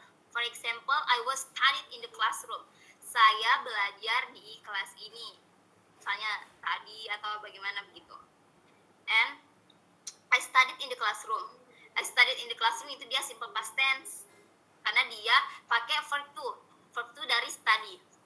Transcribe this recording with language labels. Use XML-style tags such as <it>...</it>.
<en>For example, I was studied in the classroom.</en> <id>Saya belajar di kelas ini. Misalnya tadi atau bagaimana begitu.</id> <en>And I studied in the classroom. I studied in the classroom</en> <id>itu dia</id> <en>simple past tense</en> <id>karena dia pakai</id> <en>verb to dari study.</en>